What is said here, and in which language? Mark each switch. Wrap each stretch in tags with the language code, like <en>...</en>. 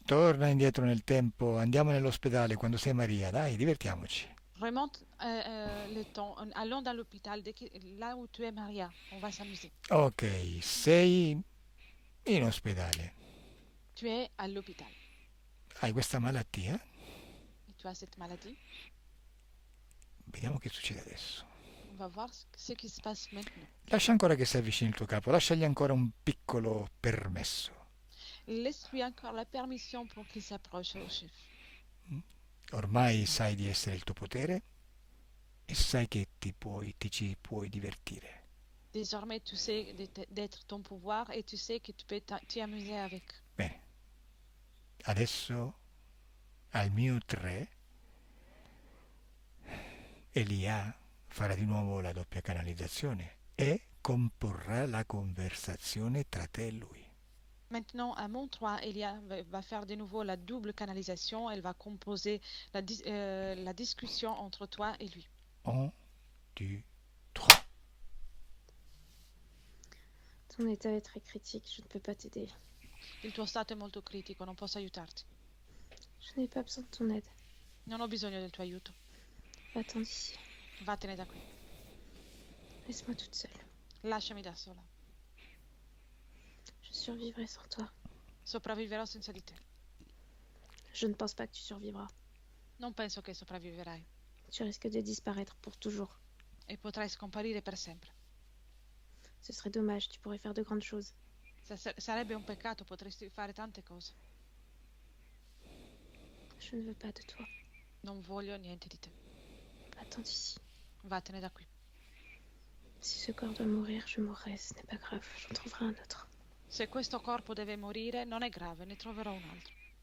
<it>Torna indietro nel tempo, andiamo nell'ospedale quando sei Maria, dai, divertiamoci.</it> <fr>Remonte le temps, allons dans l'hôpital, là où tu es Maria, on va s'amuser.</fr> <it>Ok, sei in ospedale.</it> <fr>Tu es all'hôpital</fr> <it>Hai questa malattia?</it> <fr>et tu as cette maladie.</fr> <it>Vediamo che succede adesso.</it> <fr>On va voir ce qui se passe maintenant.</fr> <it>Lascia ancora che si avvicini il tuo capo, lasciagli ancora un piccolo permesso.</it> <fr>Laisse-lui encore la permission pour qu'il s'approche au chef.</fr> <it>Ormai sai di essere il tuo potere e sai che ti ci puoi divertire.</it> <fr>Désormais, tu sais d'être ton pouvoir et tu sais que tu peux t'y amuser avec.</fr> <it>Bene. Adesso al mio 3 Elia farà di nuovo la doppia canalizzazione e comporrà la conversazione tra te e lui.</it> <fr>Maintenant, à mon 3, Elia va faire de nouveau la double canalisation. Elle va composer la discussion entre toi et lui. 1, 2, 3. Ton état est très critique, je ne peux pas t'aider.</fr> <it>Il tuo stato è molto critico, non posso aiutarti.</it> <fr>Je n'ai pas besoin de ton aide.</fr> <it>Non ho bisogno del tuo aiuto.</it> <fr>Va-t'en d'ici.</fr> <it>Vattene da qui.</it> <fr>Laisse-moi toute seule.</fr> <it>Lasciami da sola.</it> <fr>Je survivrai sans toi.</fr> <it>Sopravviverò senza di te.</it> <fr>Je ne pense pas que tu survivras.</fr> <it>Non penso che sopravviverai.</it> <fr>Tu risques de disparaître pour toujours.</fr> <it>E potrai scomparire per sempre.</it> <fr>Ce serait dommage, tu pourrais faire de grandes choses.</fr> <it>Sarebbe un peccato, potresti fare tante cose.</it> <fr>Je ne veux pas de toi.</fr> <it>Non voglio niente di te.</it> <fr>Va-t'en d'ici.</fr> <it>Vattene da qui.</it> <fr>Si ce corps doit mourir, je mourrai, ce n'est pas grave, j'en trouverai un autre.</fr> <it>Se questo corpo deve morire, non è grave, ne troverò un altro.</it>